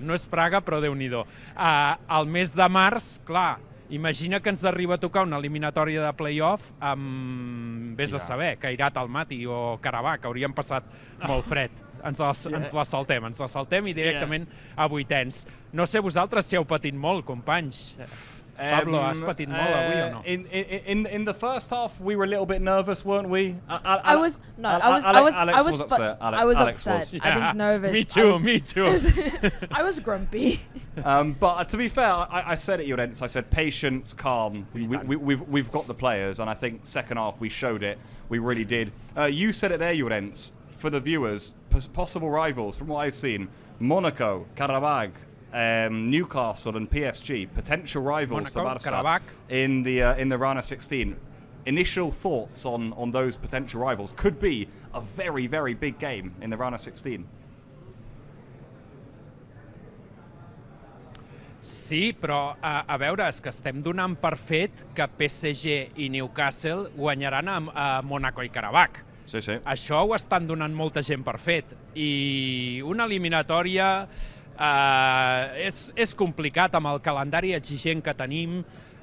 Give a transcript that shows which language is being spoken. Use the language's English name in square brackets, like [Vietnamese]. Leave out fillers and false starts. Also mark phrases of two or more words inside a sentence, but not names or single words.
[Catalan] No és Praga, però Déu-n'hi-do. Al mes de març, clar, imagina que ens arriba a tocar una eliminatòria de play-off amb, vés a saber, Cairat Almaty o Karabakh, que haurien passat molt fred. Ens la saltem i directament a 8ens. No sé vosaltres si heu patit molt, companys. Pablo, has patit molt avui o no? [English] In the first half, we were a little bit nervous, weren't we? I was upset. I think nervous. Me too. I was grumpy. But to be fair, I said at Llorens, I said patience, calm. We've got the players, and I think second half we showed it. We really did. You said it there, Llorens. For the viewers, possible rivals, from what I've seen, Monaco, Karabakh, Newcastle and PSG, potential rivals for Barça in the round of 16. Initial thoughts on those potential rivals. Could be a very, very big game in the round of 16. [Catalan] Sí, però a veure, és que estem donant per fet que PSG i Newcastle guanyaran a Mónaco i Karabakh. Sí. Això ho estan donant molta gent per fet. I una eliminatòria és complicat amb el calendari exigent que tenim.